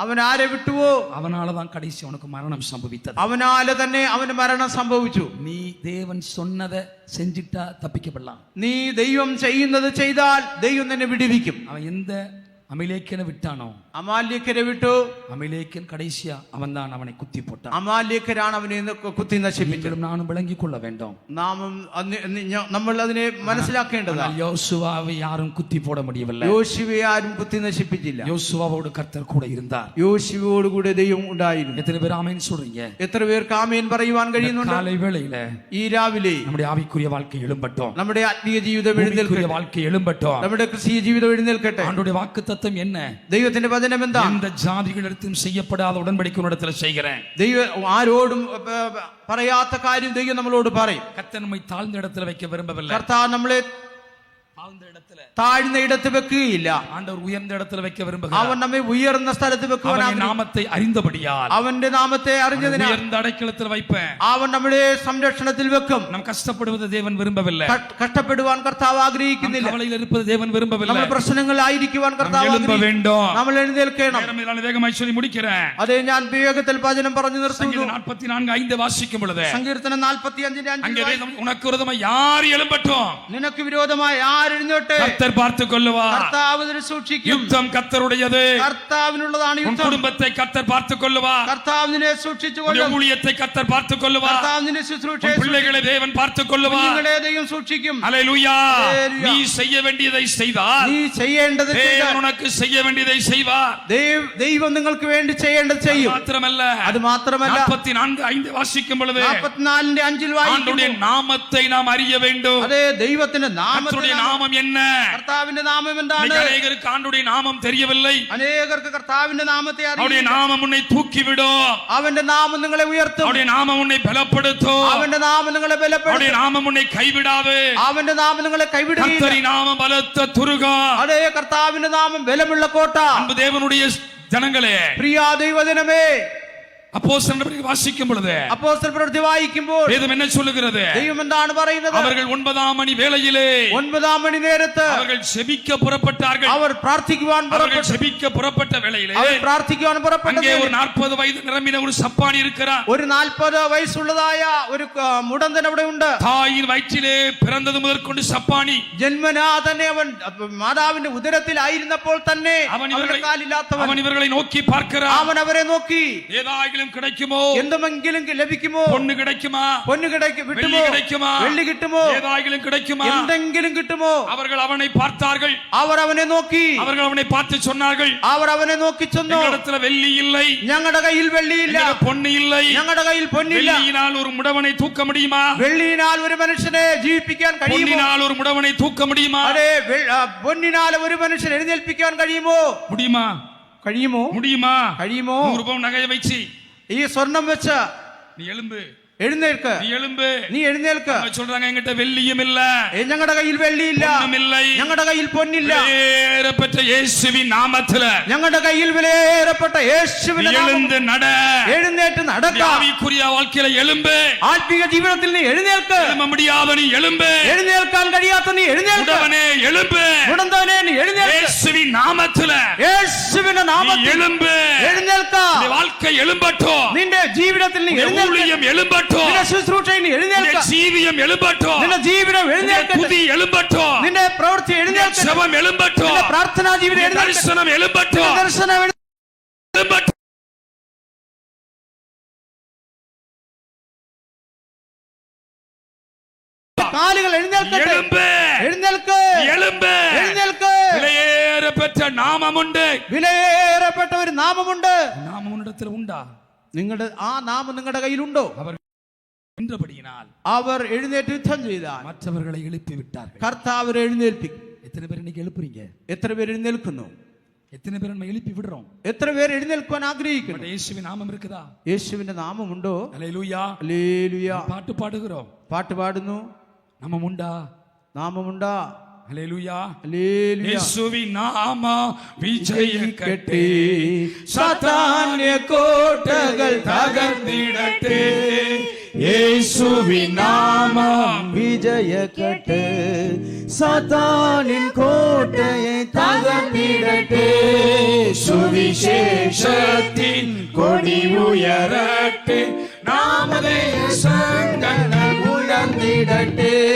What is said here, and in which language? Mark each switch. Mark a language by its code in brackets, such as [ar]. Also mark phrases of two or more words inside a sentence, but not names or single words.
[ml] അവൻ ആരെ വിട്ടുവോ [ta] அவனாலதான் கடைசி உனக்கு மரணம் சம்பவித்தது. [ml] അവനാല് തന്നെ അവന് മരണം സംഭവിച്ചു. [ta] நீ தேவன் சொன்னதை செஞ்சிட்டா தப்பிக்கப்படலாம். [ml] നീ ദൈവം ചെയ്യുന്നത് ചെയ്താൽ ദൈവം നിന്നെ വിടുവിക്കും. [ta] அவன் எந்த அமிலேக்கனை விட்டானோ [ml] അമാല്യക്കരെ വിട്ടു. [ta] அமிலேக்கன் கடைசியா அவன் தான் அவனை குத்தி போட்டான். [ml] അമാല്യക്കരാണ് അവനെ കുത്തി നശിപ്പിച്ചത്. [ta] நானும் விளங்கிக் கொள்ள வேண்டும். [ml] നാമും നമ്മൾ അതിനെ മനസ്സിലാക്കേണ്ടതാണ്. [ta] யோசுவாவை யாரும் குத்தி போட முடியவில்லை. [ml] യോശുവയെ ആരും കുത്തി നശിപ്പിച്ചില്ല. [ta] யோசுவாவோடு கர்த்தர் கூட இருந்தார். [ml] യോശുവയോട് കൂടെ ദൈവം ഉണ്ടായിരുന്നു. [ta] எத்தனை பேர் ஆமென் சொல்றீங்க? [ml] എത്ര പേർക്ക് ആമേൻ പറയുവാൻ കഴിയുന്നുണ്ട്? [ta] காலை வேளையில [ml] ഈ രാവിലെ [ta] நம்முடைய ஆவிக்குரிய வாழ்க்கை எழும்பட்டும். [ml] നമ്മുടെ ആത്മീയ ജീവിതം എഴുന്നേൽക്കട്ടെ. [ta] வாழ்க்கை எழும்பட்டும். [ml] നമ്മുടെ ക്രിസ്തീയ ജീവിതം എഴുന്നേൽക്കട്ടെ. [ta] ஆண்டவருடைய வாக்குத்தத்தம் என்ன? [ml] ദൈവത്തിന്റെ വചനം എന്താ? [ta] இந்த ஜாதிகளிடத்தும் செய்யப்படாத உடன்படிக்கை உன்னிடத்தில் செய்கிறேன். [ml] ദൈവം ആരോടും പറയാത്ത കാര്യം ദൈവം നമ്മളോട് പറയും. [ta] கர்த்தர் நம்மை தாழ்ந்த இடத்துல வைக்க விரும்பவில்லை. [ml] കർത്താവ് നമ്മളെ താഴ്ന്ന ഇടത്ത് വെക്കുകയില്ല. [ta] ஆண்டவர் உயர்ந்த இடத்துல வைக்க விரும்புகிறார். [ml] അവൻ നമ്മെ ഉയർന്ന സ്ഥലത്ത് വെക്കുവാൻ [ta] அவருடைய நாமத்தை அறிந்தபடியால் [ml] അവന്റെ നാമത്തെ അറിഞ്ഞതിനാൽ [ta] உயர்ந்த അടക്കലത്തിൽ வைப்பேன். [ml] അവൻ നമ്മുടെ സംരക്ഷണത്തിൽ വെക്കും. [ta] நாம் கஷ்டப்படுவது தேவன் விரும்பவில்லை. [ml] കഷ്ടപ്പെടുവാൻ കർത്താവ് ആഗ്രഹിക്കുന്നില്ല. [ta] கவலையில் இருப்பது தேவன் விரும்பவில்லை. [ml] നമ്മൾ പ്രശ്നങ്ങളായിരിക്കുവാൻ കർത്താവ് [ta] எழும்ப வேண்டும். [ml] നമ്മൾ എഴുന്നേൽക്കണം. [ta] நான் வேகமாய் சொல்லி முடிக்கிறேன். [ml] അതേ ഞാൻ വേഗത്തിൽ വചനം പറഞ്ഞു നിർത്തുന്നു. [ta] சங்கீதம் 44:5 വാசிക്കും பொழுது [ml] സങ്കീർത്തനം 45:5 [ta] உனக்கு விரோதമായി யார் எழும்பட்டும், [ml] നിനക്ക് വിരോധമായി ആരെഴുന്നോട്ടെ, [ta] கர்த்தர் பார்த்துக் கொள்ளுவார். [ml] കർത്താവ് അതിനെ സൂക്ഷിക്കും. [ta] யுத்தம் கர்த்தருடையது. [ml] കർത്താവിനുള്ളതാണ് [ta] உன் [ml] യുദ്ധം. [ta] குடும்பத்தை கர்த்தர் பார்த்துக் கொள்ளுவார். [ml] കർത്താവ് നിന്നെ സൂക്ഷിച്ചുകൊള്ളും. [ta] உன் ஊழியத்தை கர்த்தர் பார்த்துக் கொள்ளுவார். [ml] കർത്താവ് നിന്നെ ശുശ്രൂഷ [ta] உன் பிள்ளைகளை தேவன் பார்த்துக் கொள்ளுவார். [ml] നിങ്ങളെ ദൈവം സൂക്ഷിക്കും. [ta] ஹல்லேலூயா. நீ செய்ய வேண்டியதை செய்தால் [ml] നീ ചെയ്യേണ്ടത് [ta] தேவன் உனக்கு செய்ய வேண்டியதை செய்வார். [ml] ദൈവം നിങ്ങൾക്ക് വേണ്ടി ചെയ്യേണ്ടത് ചെയ്യും. [ta] அது മാത്രമല്ല 44:5 വാസിക്കും பொழுது [ml] 44:5 [ta] ஆண்டவருடைய நாமத்தை நாம் அறிய வேண்டும். [ml] അതേ ദൈവത്തിന്റെ [ta] கர்த்தருடைய நாமம் என்ன? [ml] കർത്താവിന്റെ നാമം എന്താണ്? [ta] அநேகருக்கு ஆண்டவருடைய நாமம் தெரியவில்லை. [ml] അനേകർക്ക് കർത്താവിന്റെ നാമത്തെ അറിയില്ല. [ta] அவருடைய நாமம் உன்னை தூக்கிவிடும். [ml] അവന്റെ നാമം നിങ്ങളെ ഉയർത്തും. [ta] அவருடைய நாமம் உன்னை பலப்படுத்தும். [ml] അവന്റെ നാമം നിങ്ങളെ ബലപ്പെടുത്തും. [ta] அவருடைய நாமம் உன்னை கைவிடாது. [ml] അവന്റെ നാമം നിങ്ങളെ കൈവിടുകയില്ല. [ta] கர்த்தரின் நாமம் பலத்த துருகம். [ml] അതേ കർത്താവിന്റെ നാമം ബലമുള്ള കോട്ട. [ta] அன்பு தேவனுடைய ஜனங்களே, [ml] പ്രിയ ദൈവജനമേ, [ta] அப்போஸ்தலர் வாசிக்கும் பொழுது [ml] അപ്പോസ്തല പ്രവൃത്തി വായിക്കുമ്പോൾ [ta] வேதம் என்ன சொல்லுகிறது? [ml] ദൈവം എന്താണ് പറയുന്നത്? [ta] அவர்கள் 9 மணி வேளையிலே [ml] 9 മണി നേരത്ത് [ta] அவர்கள் செபிக்க புறப்பட்டார்கள். [ml] അവർ പ്രാർത്ഥിക്കുവാൻ [ta] அவர்கள் செபிக்க புறப்பட்ட வேளையிலே [ml] അവർ പ്രാർത്ഥിക്കുവാൻ പുറപ്പെട്ട [ta] அங்கே ஒரு 40 வயது நிரம்பின ஒரு சப்பானி இருக்கிறார். [ml] ഒരു 40 വയസ്സുള്ളതായ ഒരു മുടന്തൻ അവിടെ ഉണ്ട്. [ta] தாயின் வயிற்றிலே பிறந்தது முதற்கொண்டு சப்பானி. [ml] ജന്മനാ തന്നെ അവൻ മാതാവിന്റെ ഉദരത്തിലായിരുന്നപ്പോൾ തന്നെ അവന്റെ കാലില്ലാത്തവൻ. [ta] அவன் இவர்களை நோக்கி பார்க்கிறான். [ml] അവൻ അവരെ നോക്കി [ta] ஏதாகிலும் கிடைக்குமோ, [ml] എന്തെങ്കിലും ലഭിക്കുമോ, [ta] பொண்ணு கிடைக்குமா, [ml] പൊന്നു കിട്ടുമോ, [ta] கிடைக்குமா, [ml] വെള്ളി കിട്ടുമോ, [ta] ஏதாகிலும் கிடைக்குமா, [ml] എന്തെങ്കിലും കിട്ടുമോ. [ta] அவர்கள் அவனை பார்த்தார்கள். [ml] അവർ അവനെ നോക്കി. [ta] அவர்கள் அவனை பார்த்து சொன்னார்கள், [ml] അവർ അവനെ നോക്കി ചെന്നു, [ta] எங்களிடத்துல வெள்ளி இல்லை, [ml] ഞങ്ങളുടെ കയ്യിൽ വെള്ളിയില്ല, [ta] பொண்ணு இல்லை, [ml] ഞങ്ങളുടെ കയ്യിൽ പൊന്നില്ല. [ta] வெள்ளியினால் ஒரு முடவனை தூக்க முடியுமா? [ml] വെള്ളിയിനാൽ ഒരു മനുഷ്യനെ ജീവിപ്പിക്കാൻ കഴിയുമോ? [ta] பொன்னினால் ஒரு முடவனை தூக்க முடியுமா? [ml] അതെ, പൊന്നിനാൽ ഒരു മനുഷ്യനെ എഴുന്നേൽപ്പിക്കാൻ കഴിയുമോ? [ta] முடியுமா? [ml] കഴിയുമോ? [ta] முடியுமா? [ml] കഴിയുമോ? [ta] 100 பவுன் நகையை வச்சு [ml] ഈ സ്വർണം വെച്ച് [ta] நீ எழும்பு, [ml] എഴുന്നേൽക്ക്, [ta] நீ எழும்பு. [ml] നീ എഴുന്നേൽക്ക്. [ta] சொல்றாங்க என்கிட்ட வெள்ளியும் இல்ல, [ml] ഞങ്ങളുടെ കയ്യിൽ വെള്ളിയില്ല, [ta] இல்லை, [ml] ഞങ്ങളുടെ കയ്യിൽ പൊന്നില്ല. [ta] விலையேறப்பட்ட இயேசுவின் நாமத்துல [ml] ഞങ്ങളുടെ കയ്യിൽ വിലയേറപ്പെട്ട യേശുവിന്റെ [ta] எழுந்து நட. [ml] എഴുന്നേറ്റ് നടക്കാം. [ta] ஆவிக்குரிய வாழ்க்கையில எழும்பு. [ml] ആത്മീയ ജീവിതത്തിൽ നീ എഴുന്നേൽക്ക്. [ta] எழும்ப முடியாத நீ எழும்பு. [ml] എഴുന്നേൽക്കാൻ കഴിയാത്ത നീ എഴുന്നേൽക്ക്. [ta] உடவனே எழும்பு. [ml] മുടന്തവനെ നീ എഴുന്നേൽക്ക്. [ta] இயேசுவின் நாமத்துல [ml] യേശുവിന്റെ നാമത്തിൽ [ta] எழும்பு. [ml] എഴുന്നേൽക്കാം. [ta] உன் வாழ்க்கை எழும்பட்டும். [ml] നിന്റെ ജീവിതത്തിൽ നീ എഴുന്നേൽക്ക്. [ta] ஊழியம் எழும்பட்டும். [ml] നിന്റെ ശുശ്രൂഷയിൽ നീ എഴുന്നേൽക്ക്. നിന്റെ ജീവിതം எழும்பட்டும். നിന്റെ ജീവിതം എഴുന്നേൽക്കട്ടെ. [ta] துதி எழும்பட்டும். [ml] നിന്റെ പ്രവൃത്തി എഴുന്നേൽക്കട്ടെ. [ta] ஜெபம் எழும்பட்டும். [ml] നിന്റെ പ്രാർത്ഥനാ ജീവിതം എഴുന്നേൽക്കട്ടെ. [ta] ദർശനം எழும்பட்டும். [ml] ദർശനം [ta] எழும்பட்டும். [ml] കാലുകൾ എഴുന്നേൽക്കട്ടെ. [ta] எழும்பு. [ml] എഴുന്നേൽക്ക്. [ta] எழும்பு. [ml] എഴുന്നേൽക്ക്. [ta] விலையேறப்பெற்ற நாமமுண்டு. [ml] വിലയേറപ്പെട്ട ഒരു നാമമുണ്ട്. [ta] நாமம் உன்னிடத்தில் உண்டா? [ml] നിങ്ങളുടെ ആ നാമം നിങ്ങളുടെ കയ്യിലുണ്ടോ? [ta] அவர் நின்றபடியினால் [ml] അവർ എഴുന്നേറ്റ് യുദ്ധം ചെയ്താൽ [ta] மற்றவர்களை எழுப்பி விட்டார்கள். [ml] കർത്താവ് എഴുന്നേൽപ്പിക്കും. [ta] எத்தனை பேர் இன்னைக்கு எழுப்புறீங்க? [ml] എത്ര പേര് എഴുന്നേൽക്കുന്നു? [ta] எத்தனை பேர் நம்ம எழுப்பி விடுறோம்? [ml] എത്ര പേര് എഴുന്നേൽക്കുവാൻ ആഗ്രഹിക്കുന്നു? [ta] இயேசுவின் நாமம் இருக்குதா? [ml] യേശുവിന്റെ നാമമുണ്ടോ? [ta] ஹல்லேலூயா. [ml] ഹല്ലേലൂയ. [ta] பாட்டு பாடுகிறோம். [ml] പാട്ട് പാടുന്നു. [ta] நாமம் உண்டா? [ml] നാമമുണ്ടാ? [ta] ஹல்லேலூயா. [ml] ഹല്ലേലൂയ. [ta] இயேசுவின் நாமம் விஜயிக்கட்டே, [ml] സാത്താന്യ കോട്ടകൾ [ta] தகர்ந்திடட்டே, இயேசுவின் நாமம் விஜயக்கட்டு, சாத்தானின் கோட்டையை தகர்த்திடட்டு, சுவிசேஷத்தின் கொடி உயரட்டு, நாமதேய சங்கங்கள் உயர்ந்திடட்டு,